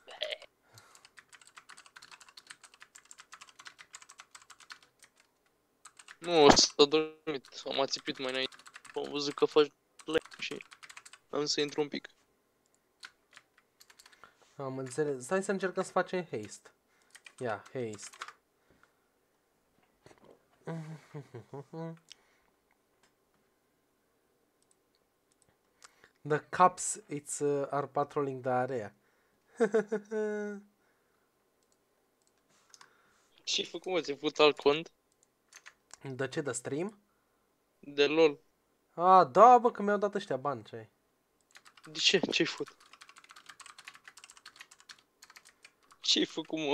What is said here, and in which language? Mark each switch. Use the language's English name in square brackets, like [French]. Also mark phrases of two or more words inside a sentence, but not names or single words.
[Romanian] Nu, s-a dormit, am ațipit mai înainte. Am văzut că faci live și am să intru un pic. Am înțeles. Stai să încercăm să facem haste. Ia, haste. [English] The cops are patrolling the area. [Romanian] Ce-ai făcut, mă? Ți-ai făcut alt cont? De ce? De stream? De LOL. A, da, bă, că mi-au dat ăștia bani, ce ai? De ce? Ce-ai făcut? Ce-ai făcut, mă?